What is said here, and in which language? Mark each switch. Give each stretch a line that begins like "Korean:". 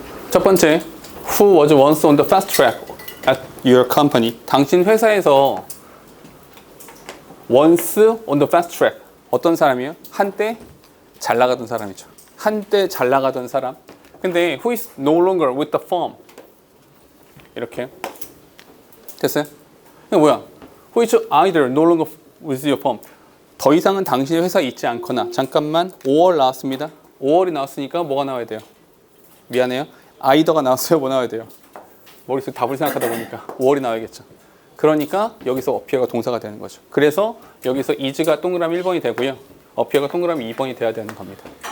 Korean: 첫 번째,
English: who was once on the fast track at your company.
Korean: 당신 회사에서
English: once on the fast track.
Korean: 어떤 사람이에요? 한때 잘 나가던 사람이죠. 한때 잘 나가던 사람. 근데
English: who is no longer with the firm.
Korean: 이렇게. 됐어요? 이거 뭐야?
English: Who is either no longer with your firm.
Korean: 더 이상은 당신의 회사에 있지 않거나. 잠깐만, 5월 나왔습니다. 5월이 나왔으니까 뭐가 나와야 돼요? 미안해요. 아이더가 나왔어요? 뭐 나와야 돼요? 머릿속에 답을 생각하다 보니까 5월이 나와야겠죠. 그러니까 여기서 어피어가 동사가 되는 거죠. 그래서 여기서 is가 동그라미 1번이 되고요. 어피어가 동그라미 2번이 돼야 되는 겁니다.